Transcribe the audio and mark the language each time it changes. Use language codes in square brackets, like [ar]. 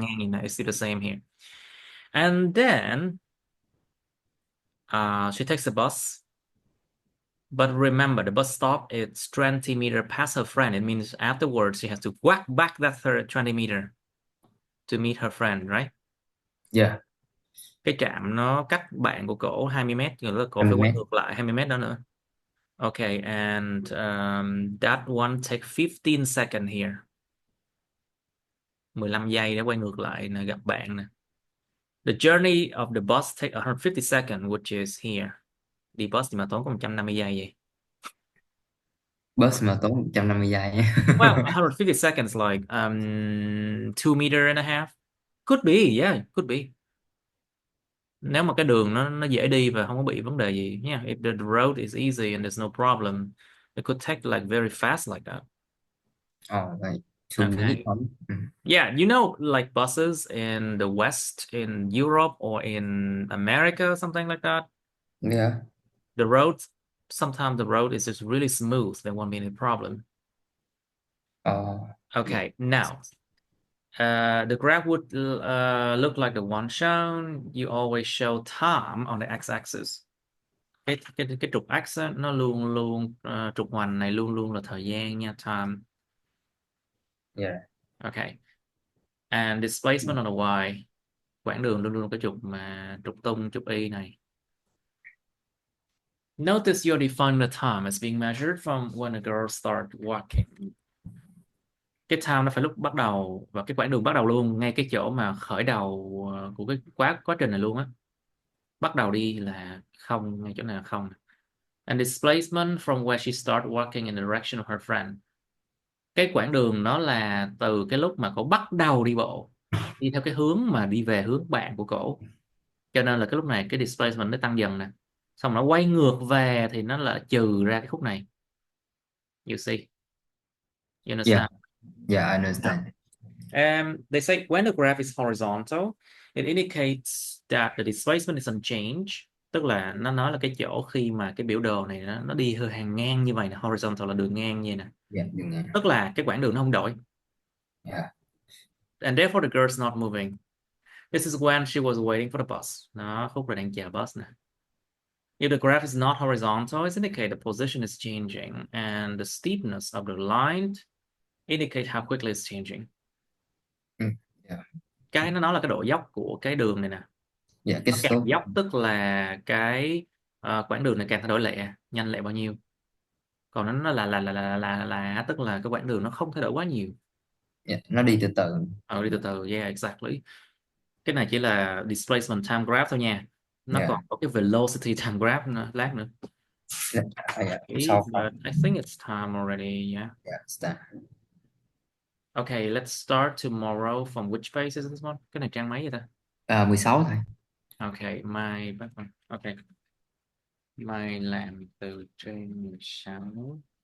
[vi] ngang như này, [en] it's still the same here. And then she takes a bus. But remember, the bus stop is 20 meter past her friend. It means afterwards she has to walk back that 20 meter to meet her friend, right? Yeah. [vi] Cái trạm nó cách bạn của cổ 20 mét, rồi là cổ phải quay 20 mét. ngược lại 20 mét đó nữa. [en] Okay, and that one take 15 seconds here. [vi] 15 giây để quay ngược lại nè, gặp bạn nè. [en] The journey of the bus take 150 seconds, which is here. [vi] Đi bus thì mà tốn có 150 giây vậy. Bus mà tốn 150 giây nhé. [en] Well, 150 seconds like 2 meter and a half. Could be, yeah, could be. [vi] Nếu mà cái đường nó dễ đi và không có bị vấn đề gì nha. [en] If the road is easy and there's no problem, it could take like very fast like that. Oh, like 2 minutes Okay. on. Yeah, like buses in the West, in Europe or in America, something like that. Yeah. The road, sometimes the road is just really smooth. There won't be any problem. Oh, yeah. Okay, now the graph would look like the one shown. You always show time on the x-axis. [vi] Cái trục x á, nó luôn luôn trục hoành này luôn luôn là thời gian nha, time. [en] Yeah. Okay. And displacement on the y, [vi] quãng đường luôn luôn cái trục tung, trục y này. [en] Notice you're defining the time as being measured from when a girl start walking. [vi] Cái time nó phải lúc bắt đầu và cái quãng đường bắt đầu luôn ngay cái chỗ mà khởi đầu của cái quá quá trình này luôn á. Bắt đầu đi là không, ngay chỗ này là không. [en] And displacement from where she start walking in the direction of her friend. [vi] Cái quãng đường nó là từ cái lúc mà cổ bắt đầu đi bộ đi theo cái hướng mà đi về hướng bạn của cổ, cho nên là cái lúc này cái displacement nó tăng dần nè, xong nó quay ngược về thì nó là trừ ra cái khúc này. [en] You see, you Yeah. understand? Yeah, I Now, understand. they say when the graph is horizontal, it indicates that the displacement is unchanged. [vi] Tức là nó nói là cái chỗ khi mà cái biểu đồ này nó đi hơi hàng ngang như vậy nè, horizontal là đường ngang như vậy nè, Yeah, đừng nghe. tức là cái quãng đường nó không đổi. [en] Yeah. And therefore the girl's not moving. This is when she was waiting for the bus. [vi] Nó khúc là đang chờ bus nè. [en] If the graph is not horizontal, it indicates the position is changing, and the steepness of the line indicate how quickly it's changing. Yeah. [vi] Cái nó nói là cái độ dốc của cái đường này nè. Yeah, cái Nó càng [en] slope. [vi] dốc tức là cái quãng đường này càng thay đổi lẹ, nhanh lẹ bao nhiêu. Còn nó là tức là cái quãng đường nó không thay đổi quá nhiều. Yeah, nó đi từ từ. Đi từ từ, [en] yeah, exactly. [vi] Cái này chỉ là displacement time graph thôi nha. Nó [en] Yeah. [vi] còn có cái velocity time graph nữa, lát nữa. [en] Yeah. Yeah. Okay, So far. but I think it's time already, yeah. Yeah, it's that. Okay, let's start tomorrow from which page is this one? [vi] Cái này trang mấy vậy ta? 16 thôi. [en] Okay, okay. [vi] Mai làm từ trên 16.